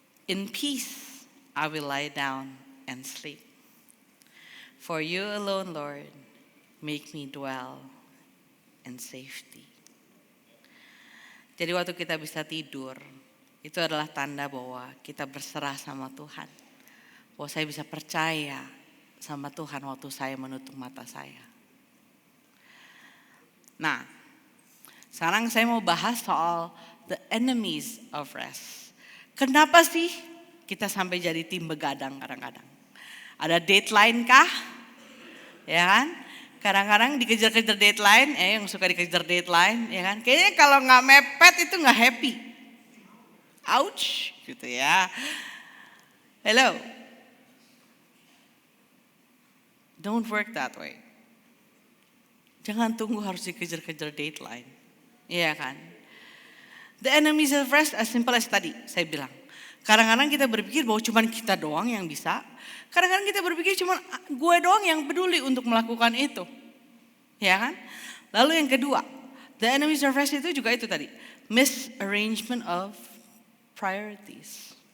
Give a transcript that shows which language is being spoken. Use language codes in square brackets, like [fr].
[en] In peace I will lie down and sleep. For you alone, Lord, make me dwell in safety. [id] Jadi waktu kita bisa tidur, itu adalah tanda bahwa kita berserah sama Tuhan. Bahwa saya bisa percaya sama Tuhan waktu saya menutup mata saya. Nah, sekarang saya mau bahas soal [en] the enemies of rest. [id] Kenapa sih kita sampai jadi tim begadang kadang-kadang? Ada deadline kah? Ya kan? Kadang-kadang dikejar-kejar deadline, yang suka dikejar deadline, ya kan? Kayaknya kalau nggak mepet itu nggak happy. Ouch, gitu ya. [en] Hello. Don't work that way. [id] Jangan tunggu harus dikejar-kejar deadline. Iya kan? [en] The enemies of rest as simple as [id] tadi saya bilang. Kadang-kadang kita berpikir bahwa cuma kita doang yang bisa. Kadang-kadang kita berpikir cuma gue doang yang peduli untuk melakukan itu. Ya kan? Lalu yang kedua, [en] the enemies of rest [id] itu juga itu tadi. [en] Misarrangement of priorities.